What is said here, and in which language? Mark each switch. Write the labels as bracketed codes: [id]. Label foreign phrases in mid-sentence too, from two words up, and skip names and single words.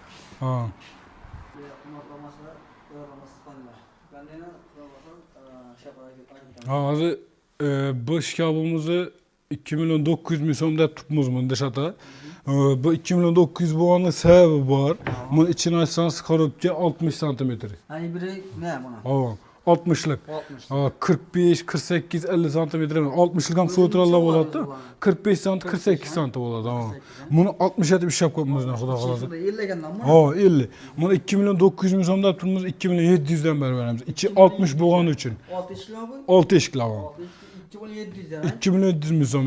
[uz] Hozir bu shkabimizni 2 million 900 ming so'm deb turibmiz bunda shata. Bu 2 million 900 bo'lganning sababi bor. Buni ichini ochsangiz korobka 60 santimetr. Hani biri ne buna? 60'lık. 45, 48, 50 santimetre. 60'lık ham so'tirallar bo'ladi. 45 sant, 48 sant bo'ladi. Buni 60 etib ishlab qo'yibmiz, xudo xolasa. 50 ekandanmi? 50. Buni 2 million 900 ming so'mdan turibmiz, 2 million 700 dan beramiz. Ichi 60 bo'lgani uchun. 6 eshiklar bu? 6 eshiklar bor. 2 million 700 dan. 2 million 700 ming so'm.